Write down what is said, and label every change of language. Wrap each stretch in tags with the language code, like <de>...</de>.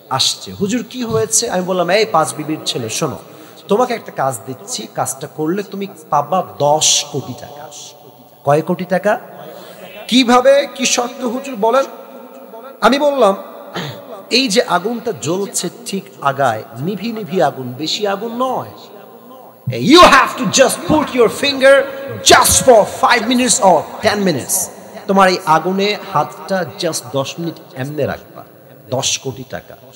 <bn>আসছে, হুজুর কি হয়েছে? আমি বললাম এই 5 বিবির ছেলে শোনো, তোমাকে একটা কাজ দিচ্ছি, কাজটা করলে তুমি পাবা 10 কোটি টাকা। কয় কোটি টাকা? কিভাবে, কি শর্ত হুজুর বলেন? আমি বললাম এই যে আগুনটা জ্বলছে ঠিক আগায়, নিভি নিভি আগুন, বেশি আগুন নয়,</bn> <en>You have to just put your finger just for 5 minutes or 10 minutes.</en> <bn>তোমার এই আগুনে হাতটা জাস্ট 10 মিনিট এমনে রাখবা। 10 কোটি টাকা।</bn>